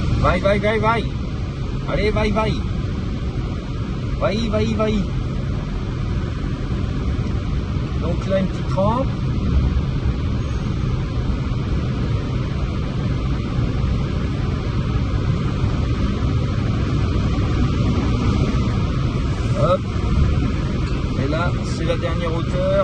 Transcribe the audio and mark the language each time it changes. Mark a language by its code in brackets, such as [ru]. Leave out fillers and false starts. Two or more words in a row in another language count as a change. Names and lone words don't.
[pt] Vai, vai, vai, vai. Allez, vai, vai. Vai, vai, vai. [fr] Donc là, une petite rampe. Hop. Et là, c'est la dernière hauteur.